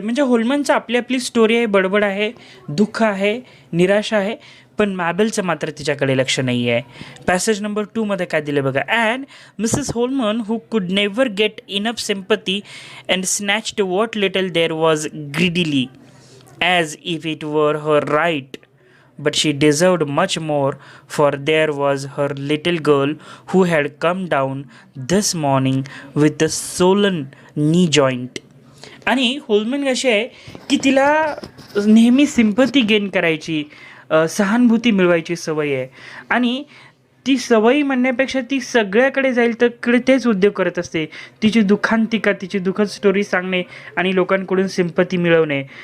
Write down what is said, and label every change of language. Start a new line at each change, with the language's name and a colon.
Marathi: म्हणजे होलमनचं आपली आपली स्टोरी आहे, बडबड आहे, दुःख आहे, निराशा आहे. पण मॅबेलचं मात्र तिच्याकडे लक्ष नाही आहे. पॅसेज नंबर 2मध्ये काय दिलं बघा.
English: And Mrs Holman who could never get enough sympathy and snatched what little there was greedily as if it were her right. But she deserved much more, for there was her little girl who had come down this morning with a swollen knee joint.
Marathi: आणि होलमन कशी आहे की तिला नेहमी sympathy gain करायची, सहानुभूती मिळवायची सवय आहे. आणि ती सवयी म्हणण्यापेक्षा ती सगळ्याकडे जाईल तर तेच उद्योग करत असते. तिची दुःखांतिका, तिची दुःखद स्टोरी सांगणे आणि लोकांकडून सिम्पथी मिळवणे.